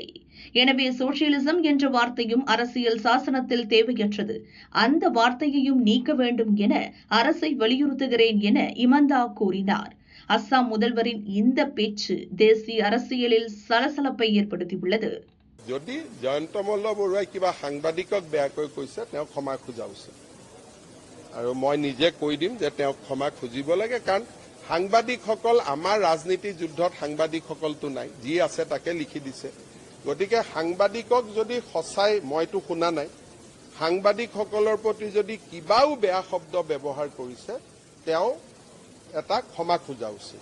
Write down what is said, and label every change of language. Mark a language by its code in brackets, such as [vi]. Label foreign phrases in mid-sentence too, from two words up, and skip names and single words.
[ta] எனவே சோசியலிசம் என்ற வார்த்தையும் அரசியல் சாசனத்தில் தேவையற்றது. அந்த வார்த்தையையும் நீக்க வேண்டும் என அரசை வலியுறுத்துகிறேன் என இமந்தா கூறினார். அஸ்ஸாம் முதல்வரின் இந்த பேச்சு தேசிய அரசியலில் சலசலப்பை ஏற்படுத்தியுள்ளது. [as] যদি জয়ন্ত মল্ল বৰুৱাই কিবা সাংবাদিকক বেয়াকৈ কৈছে তেওঁ ক্ষমা খোজা উচিত আৰু মই নিজে কৈ দিম যে তেওঁ ক্ষমা খুজিব লাগে। কাৰণ সাংবাদিকসকল আমাৰ ৰাজনীতি যুদ্ধত সাংবাদিকসকলতো নাই, যি আছে তাকে লিখি দিছে। গতিকে সাংবাদিকক যদি সঁচাই, মইতো শুনা নাই, সাংবাদিকসকলৰ প্ৰতি যদি কিবাও বেয়া শব্দ ব্যৱহাৰ কৰিছে তেওঁ এটা ক্ষমা খোজা উচিত।